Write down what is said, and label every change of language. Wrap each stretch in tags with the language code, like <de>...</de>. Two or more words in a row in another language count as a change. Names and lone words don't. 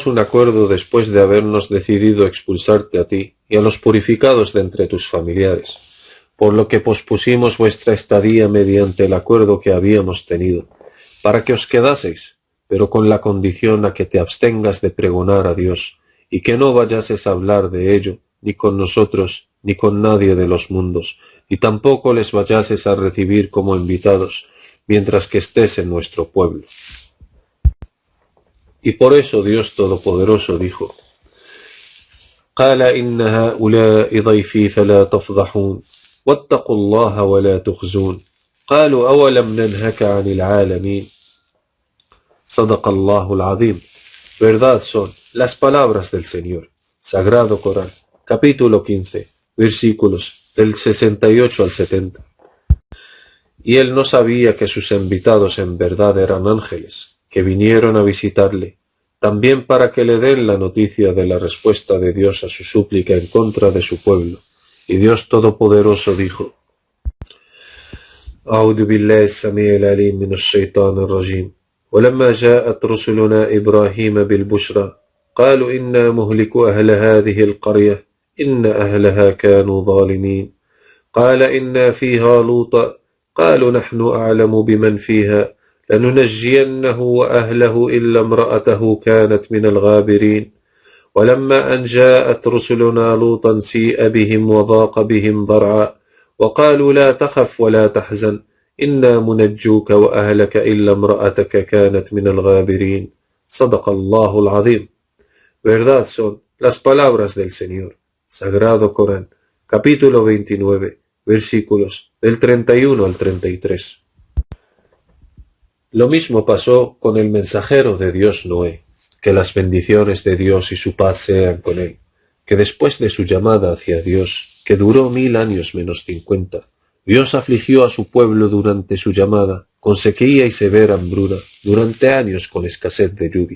<es>un acuerdo después de habernos decidido expulsarte a ti y a los purificados de entre tus familiares, por lo que pospusimos vuestra estadía mediante el acuerdo que habíamos tenido, para que os quedaseis, pero con la condición a que te abstengas de pregonar a Dios, y que no vayases a hablar de ello, ni con nosotros, ni con nadie de los mundos, y tampoco les vayases a recibir como invitados, mientras que estés en nuestro pueblo. Y por eso Dios Todopoderoso dijo:</es> <ar>قال إن هؤلاء ضيفي فلا تفضحون واتقوا الله ولا تخزون قالوا أولم ننهك عن العالمين صدق الله العظيم.</ar> <es>Verdad son las palabras del Señor. Sagrado Corán, capítulo 15, versículos del 68 al 70. Y él no sabía que sus invitados en verdad eran ángeles, que vinieron a visitarle, también para que le den la noticia de la respuesta de Dios a su súplica en contra de su pueblo. Y Dios Todopoderoso dijo:</es> <ar>أعوذ بالله السميع العليم من الشيطان الرجيم ولما جاءت رسلنا إبراهيم بالبشرى قالوا إنا مهلكو أهل هذه القرية إن أهلها كانوا ظالمين قال إنا فيها لوطا قالوا نحن أعلم بمن فيها لننجينه وأهله إلا امرأته كانت من الغابرين ولما أن جاءت رسلنا لوطا سيء بهم وضاق بهم ضرعا وقالوا لا تخف ولا تحزن إنا منجوك وأهلك إلا امرأتك كانت من الغابرين صدق الله العظيم.</ar> <es>Verdad son las palabras del Señor. Sagrado Corán, capítulo 29, versículos del 31 al 33. Lo mismo pasó con el mensajero de Dios Noé, que las bendiciones de Dios y su paz sean con él, que después de su llamada hacia Dios, que duró 1000 años menos 50, Dios afligió a su pueblo durante su llamada, con sequía y severa hambruna, durante años con escasez de lluvia.</es>